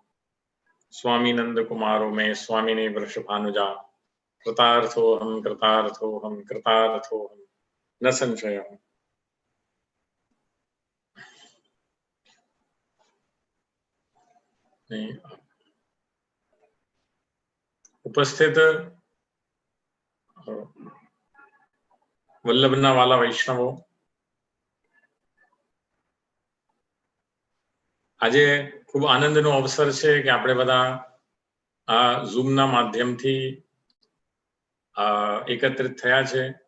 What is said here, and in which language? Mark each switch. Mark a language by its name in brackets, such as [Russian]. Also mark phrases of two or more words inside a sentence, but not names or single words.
[Sanskrit] स्वामी नंद कुमारो में स्वामिने वृषभानुजा कृतार्थोऽहं कृतार्थोऽहं कृतार्थोऽहं न संशयः। [Gujarati] उपस्थित વલ્લભના વાલા વૈષ્ણવો, આજે ખૂબ આનંદનો અવસર છે કે આપણે બધા આ ઝૂમના માધ્યમથી એકત્રિત થયા છે.